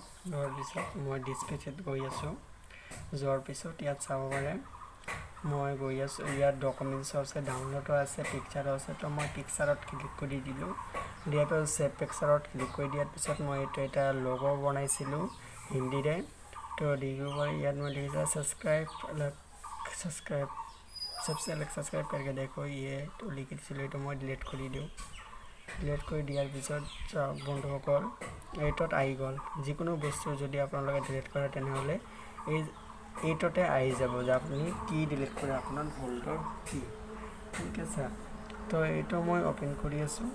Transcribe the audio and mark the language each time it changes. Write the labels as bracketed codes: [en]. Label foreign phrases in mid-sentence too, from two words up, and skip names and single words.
[as] লোৱাৰ পিছত মই ডিছপ্লেত গৈ আছোঁ। যোৱাৰ পিছত ইয়াত চাব পাৰে মই গৈ আছোঁ। ইয়াত ডকুমেণ্টছো আছে, ডাউনলোডো আছে, পিকচাৰো আছে। তো মই পিকচাৰত ক্লিক কৰি দিলোঁ। দিয়াৰ পিছত ছেভ পিকচাৰত ক্লিক কৰি দিয়াৰ পিছত মই এইটো এটা লগো বনাইছিলোঁ হিন্দীৰে। তো ইয়াত মই লিখিছোঁ ছাবস্ক্ৰাইব [hi] सबसे अलग सब्सक्राइब करके देखो, ये तो लिखी दिছিলোঁ। [as] এইটো মই ডিলিট কৰি দিওঁ। ডিলিট কৰি দিয়াৰ পিছত বন্ধুসকল এইটোত আহি গ'ল। যিকোনো বস্তু যদি আপোনালোকে ডিলিট কৰে তেনেহ'লে এইটোতে আহি যাব যে আপুনি কি ডিলিট কৰে, আপোনাৰ ভুলটোৰ কি। ঠিক আছে, তো এইটো মই অ'পেন কৰি আছোঁ।